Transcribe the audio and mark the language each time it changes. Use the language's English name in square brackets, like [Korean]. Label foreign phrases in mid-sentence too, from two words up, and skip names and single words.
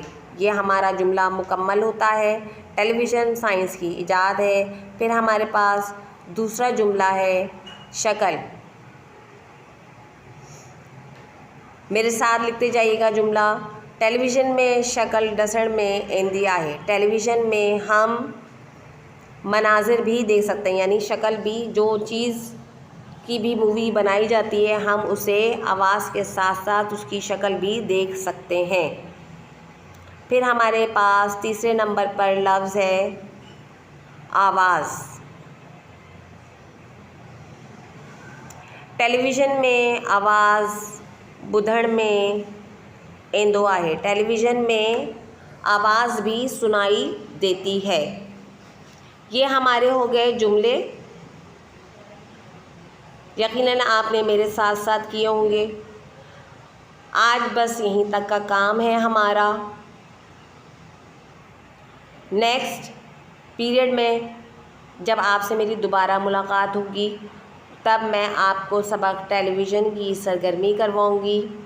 [Urdu] یہ ہمارا جملہ مکمل ہوتا ہے۔ ٹیلی ویژن سائنس کی ایجاد ہے. پھر ہمارے پاس دوسرا جملہ ہے شکل. میرے ساتھ لکھتے جائیے گا جملہ, [Sindhi] टेलीविज़न में शक्ल ॾसण में ईंदी आहे। [Urdu] ٹیلی ویژن میں ہم مناظر بھی دیکھ سکتے ہیں، یعنی شکل بھی، جو چیز کی بھی مووی بنائی جاتی ہے ہم اسے آواز کے ساتھ ساتھ اس کی شکل بھی دیکھ سکتے ہیں. پھر ہمارے پاس تیسرے نمبر پر لفظ ہے آواز. [Sindhi] टेलीविज़न में आवाज़ ॿुधण में ईंदो आहे। [Urdu] ٹیلی ویژن میں آواز بھی سنائی دیتی ہے. یہ ہمارے ہو گئے جملے. یقیناً آپ نے میرے ساتھ ساتھ کیے ہوں گے. آج بس یہیں تک کا کام ہے ہمارا. نیکسٹ پیریڈ میں جب آپ سے میری دوبارہ ملاقات ہوگی تب میں آپ کو سبق ٹیلی ویژن کی سرگرمی کرواؤں گی.